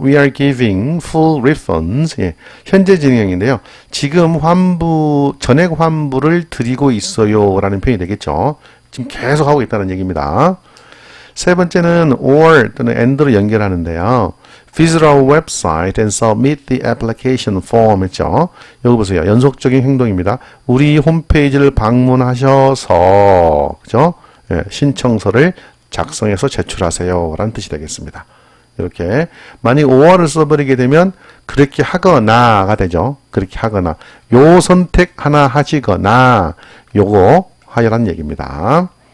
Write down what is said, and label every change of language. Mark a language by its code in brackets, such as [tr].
[en] We are giving full refunds. [ko] 예, 현재 진행형인데요. 지금 전액 환불을 드리고 있어요. 라는 표현이 되겠죠. 지금 계속 하고 있다는 얘기입니다. 세 번째는 or 또는 and로 연결하는데요. [en] Visit our website and submit the application form [ko] 했죠. 여기 보세요. 연속적인 행동입니다. 우리 홈페이지를 방문하셔서 그죠? 예, 신청서를 작성해서 제출하세요. 라는 뜻이 되겠습니다. 이렇게 만약 or를 써버리게 되면 그렇게 하거나가 되죠. 그렇게 하거나 요 선택 하나 하시거나 요거 하여란 얘기입니다.